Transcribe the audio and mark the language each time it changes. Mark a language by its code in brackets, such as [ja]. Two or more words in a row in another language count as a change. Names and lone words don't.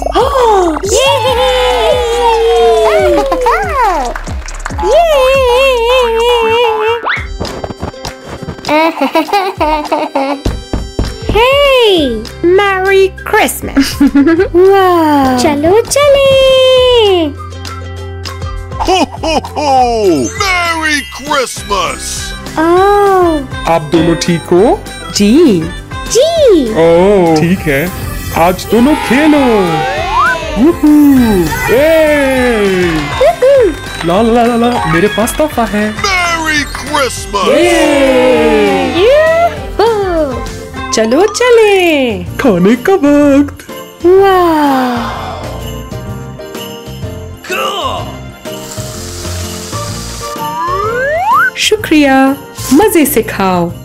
[en] हे, Merry Christmas. [hi] वाह, चलो चले। [en] Ho, ho, ho! Merry Christmas! ओह [hi] आप दोनों ठीक हो? जी। जी। ओह ठीक है, आज दोनों खेलो। वूहू! ए! ला ला ला ला, मेरे पास तोहफा है। [en] Merry Christmas! [hi] चलो चले। खाने का वक्त। वाह! शुक्रिया, मजे से खाओ।